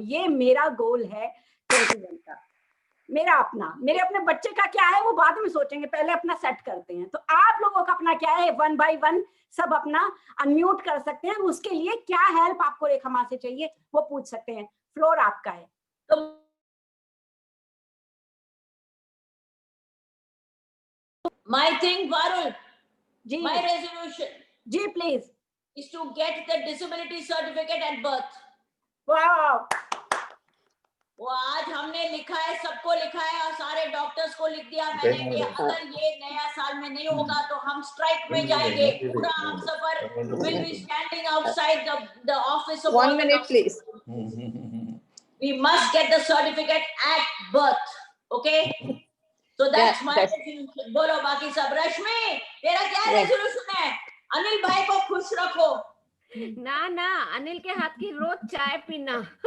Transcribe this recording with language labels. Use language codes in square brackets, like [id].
[hi] ये मेरा गोल है 21 का। मेरा अपना, मेरे अपने बच्चे का क्या है वो बाद में सोचेंगे, पहले अपना सेट करते हैं। तो आप लोगों का अपना क्या है, 1 by 1 सब अपना अनम्यूट कर सकते हैं। उसके लिए क्या हेल्प आपको रेखा माँ से चाहिए वो पूछ सकते हैं। फ्लोर आपका है। [en] तो my thing, Varul, [hi] ji, [en] my resolution [hi] ji please, [en] is to get the disability certificate at birth. [hi] वाह, वो आज हमने लिखा है, सबको लिखा है, और सारे डॉक्टर्स को लिख दिया मैंने कि अगर ये नया साल में नहीं होगा तो हम स्ट्राइक में जाएंगे। पूरा हम सफर [en] will be standing outside the office of 1 minute, please. We must get the certificate at birth. Okay? So that's my resolution. [hi] बोलो बाकी सब। रश्मि, तेरा क्या resolution है? अनिल भाई को खुश रखो। ना ना, अनिल के हाथ की रोज चाय पीना।